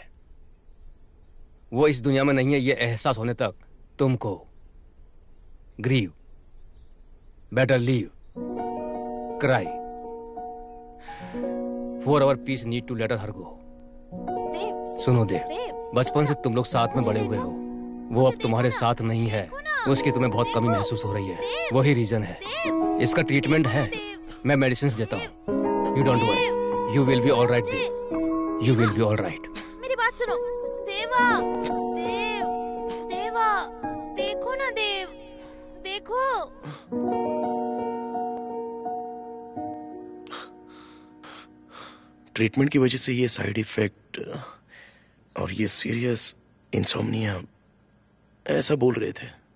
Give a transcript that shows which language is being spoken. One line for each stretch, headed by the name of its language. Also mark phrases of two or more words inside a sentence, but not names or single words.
Hindi: वो इस दुनिया में नहीं है, ये एहसास होने तक तुमको
English: grieve, better leave, cry, for our peace need to let her go.
Hindi: सुनो देव, बचपन से तुम लोग साथ में बड़े हुए हो। वो अब तुम्हारे साथ नहीं है, उसकी तुम्हें बहुत कमी महसूस हो रही है। वही रीजन है। इसका ट्रीटमेंट है, मैं मेडिसिन देता हूँ।
English: You don't worry, you will be all right Dev, you will be all right.
Hindi: मेरी बात सुनो। देवा, देव, देवा, देखो ना देव, देखो। ट्रीटमेंट की वजह से ये
English: side effect
Hindi: और ये
English: serious insomnia
Hindi: ऐसा बोल रहे थे।